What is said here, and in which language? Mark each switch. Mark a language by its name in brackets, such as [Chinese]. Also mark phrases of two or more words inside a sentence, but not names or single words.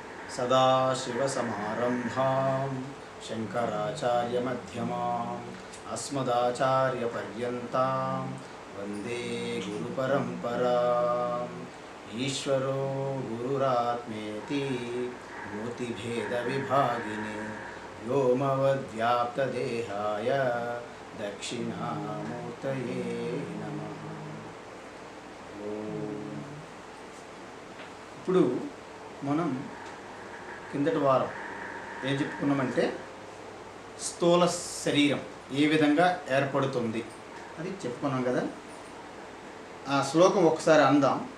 [Sanskrit] सदाशिवसमारम्भां शङ्कराचार्यमध्यमाम् अस्मदाचार्यपर्यन्तां वन्दे गुरुपरम्पराम्। ईश्वरो गुरुरात्मेति मूर्तिभेदविभागिने व्योमवद्व्याप्तदेहाय दक्षिणामूर्तये नमः। [Telugu] ఇప్పుడు మనం కిందటి వారం ఏం చెప్పుకున్నామంటే స్థూల శరీరం ఏ విధంగా ఏర్పడుతుంది అది చెప్పుకున్నాం కదా. ఆ శ్లోకం ఒకసారి అందాం.